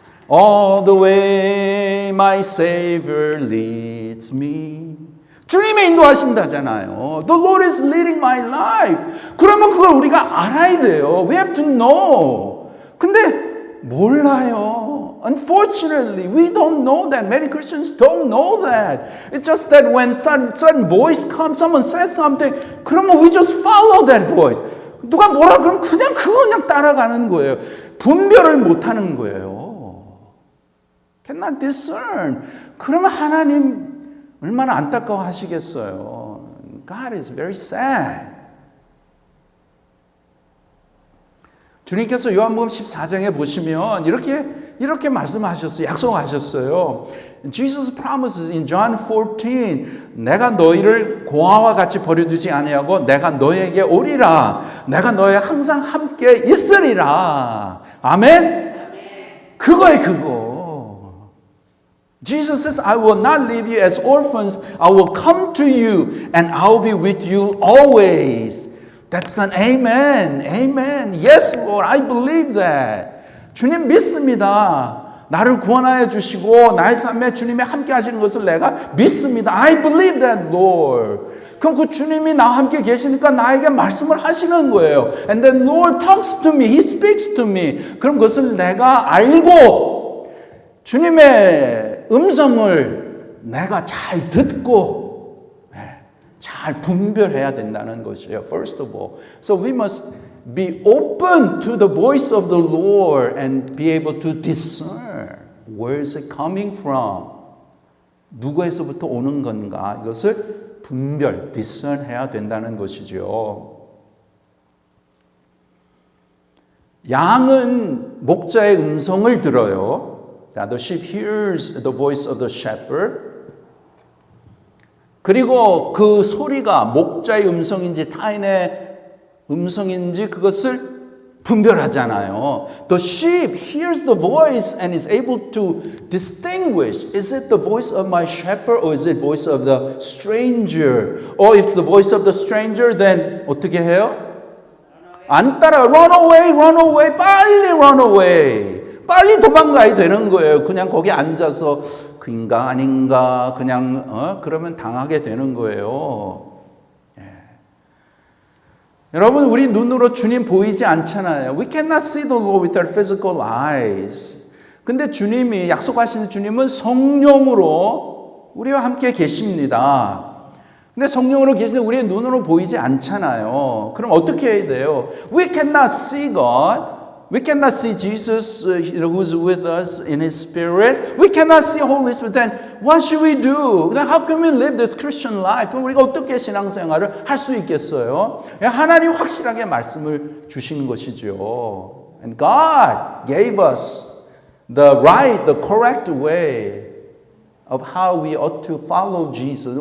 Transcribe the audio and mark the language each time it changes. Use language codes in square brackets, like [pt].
[en] All the way my Savior leads me. [ko] 주님이 인도하신다잖아요. [en] The Lord is leading my life. [ko] 그러면 그걸 우리가 알아야 돼요. [en] We have to know. [ko] 근데 몰라요. [en] Unfortunately, we don't know that. Many Christians don't know that. It's just that when certain voice comes, someone says something, [ko] 그러면 [en] we just follow that voice. [ko] 누가 뭐라 그러면 그냥 그냥 따라가는 거예요. 분별을 못하는 거예요. [en] Cannot discern. [ko] 그러면 하나님 얼마나 안타까워 하시겠어요. [en] God is very sad. [ko] 주님께서 요한복음 14장에 보시면 이렇게 말씀하셨어요. 약속하셨어요. [en] Jesus promises in John 14, [ko] 내가 너희를 고아와 같이 버려두지 아니하고 내가 너에게 오리라. 내가 너희 항상 함께 있으리라. 아멘? 그거에 그거. [en] Jesus says, I will not leave you as orphans. I will come to you and I will be with you always. That's an amen. Amen. Yes, Lord. I believe that. [ko] 주님 믿습니다. 나를 구원하여 주시고 나의 삶에 주님이 함께 하시는 것을 내가 믿습니다. [en] I believe that, Lord. [ko] 그럼 그 주님이 나와 함께 계시니까 나에게 말씀을 하시는 거예요. [en] And then Lord talks to me. He speaks to me. [ko] 그럼 그것을 내가 알고 주님의 음성을 내가 잘 듣고 잘 분별해야 된다는 것이에요. [en] First of all. So we must be open to the voice of the Lord and be able to discern where is it coming from. [ko] 누구에서부터 오는 건가? 이것을 분별, discern해야 된다는 것이죠. 양은 목자의 음성을 들어요. [en] The sheep hears the voice of the shepherd. [ko] 그리고 그 소리가 목자의 음성인지 타인의 음성인지 그것을 분별하잖아요. [en] The sheep hears the voice and is able to distinguish. Is it the voice of my shepherd or is it the voice of the stranger? Or if the voice of the stranger, then [ko] 어떻게 해요? 안 따라 [en] run away, [ko] 빨리 [en] run away. [ko] 빨리 도망가야 되는 거예요. 그냥 거기 앉아서 그인가 아닌가 그냥 그러면 당하게 되는 거예요. 예. 여러분 우리 눈으로 주님 보이지 않잖아요. [en] We cannot see the Lord with our physical eyes. [ko] 근데 주님이 약속하시는 주님은 성령으로 우리와 함께 계십니다. 근데 성령으로 계시는데 우리의 눈으로 보이지 않잖아요. 그럼 어떻게 해야 돼요? [en] We cannot see God. We cannot see Jesus who's with us in His Spirit. We cannot see Holy Spirit. Then what should we do? Then how can we live this Christian life? [ko] 그럼 우리가 어떻게 신앙생활을 할 수 있겠어요? 하나님 확실하게 말씀을 주시는 것이죠. [en] And God gave us the right, the correct way of how we ought to follow Jesus.